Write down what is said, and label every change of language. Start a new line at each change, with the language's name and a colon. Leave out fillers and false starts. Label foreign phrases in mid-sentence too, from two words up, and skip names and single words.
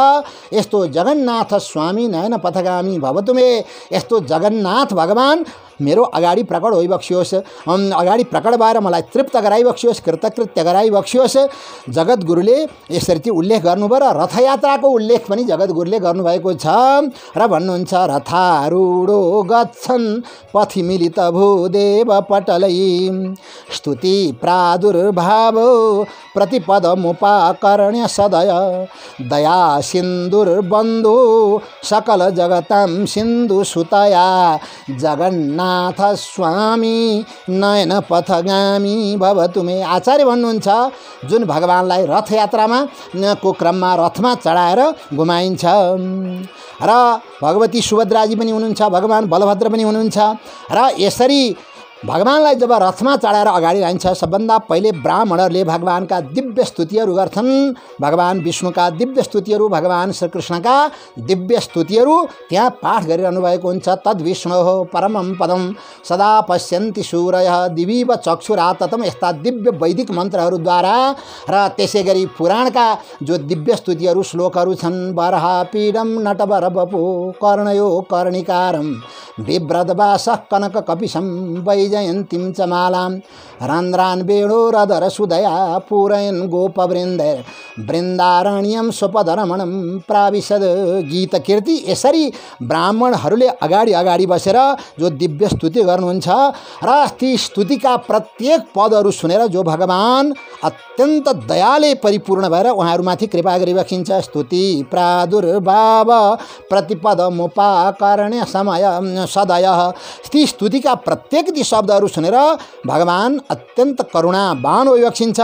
Nepali: यस्तो
Sanskrit: जगन्नाथ स्वामी नयन पथगामी भवतुमे,
Nepali: यस्तो जगन्नाथ भगवान मेरो अगाडि प्रकट होइबक्सियोस्, अगाडि प्रकट भएर मलाई तृप्त गराइबक्सियोस्, कृतकृत्य गराइबक्सियोस्। जगद्गुरुले यसरी चाहिँ उल्लेख गर्नुभयो र रथयात्राको उल्लेख पनि जगद्गुरुले गर्नुभएको छ र भन्नुहुन्छ
Sanskrit: रथारूढो गच्छन् पथि मिलित भूदेव पटलै स्तुति प्रादुर्भाव प्रतिपदमुपाकर्ण्य सदय दया सिन्धुर्बन्धु सकल जगतां सिन्धु सुतया जगन्नाथ स्वामी नयन पथगामी भवतुमे।
Nepali: आचार्य भन्नुहुन्छ जुन भगवानलाई रथयात्रामा को क्रममा रथमा चढाएर घुमाइन्छ र भगवती सुभद्राजी पनि हुनुहुन्छ, भगवान बलभद्र पनि हुनुहुन्छ र यसरी भगवानलाई जब रथमा चढाएर अगाडि लान्छ सबभन्दा पहिले ब्राह्मणहरूले भगवानका दिव्य स्तुतिहरू गर्छन्। भगवान विष्णुका दिव्य स्तुतिहरू, भगवान श्रीकृष्णका दिव्य स्तुतिहरू त्यहाँ पाठ गरिरहनु भएको हुन्छ।
Sanskrit: तद् विष्णोः परमं पदं सदा पश्यन्ति सूरयः दिवीव चक्षुराततम,
Nepali: यस्ता दिव्य वैदिक मन्त्रहरूद्वारा र त्यसै गरी पुराणका जो दिव्य स्तुतिहरू श्लोकहरू छन्।
Sanskrit: बरहा पीडम नटवर बपु कर्णयो कर्णिकारम बिभ्रदवासः कनक कपिशं वैजयन्तीं च मालां रन्ध्रान् वेणोरधर सुदया पूरयन् गोपवृन्दैर् वृन्दारण्यं स्वपदरमणं प्राविशद।
Nepali: गीत कीर्ति यसरी ब्राह्मणहरूले अगाडि अगाडि बसेर जो दिव्य स्तुति गर्नुहुन्छ र ती स्तुतिका प्रत्येक पदहरू सुनेर जो भगवान अत्यन्त दयाले परिपूर्ण भएर उहाँहरूमाथि कृपा गरिबक्सिन्छ।
Sanskrit: स्तुति प्रादुर्भाव प्रतिपदमुपाकर्ण्य समय सदय,
Nepali: ती स्तुतिका प्रत्येक ती शब्दहरू सुनेर भगवान अत्यन्त करुणावान होइबक्सिन्छ।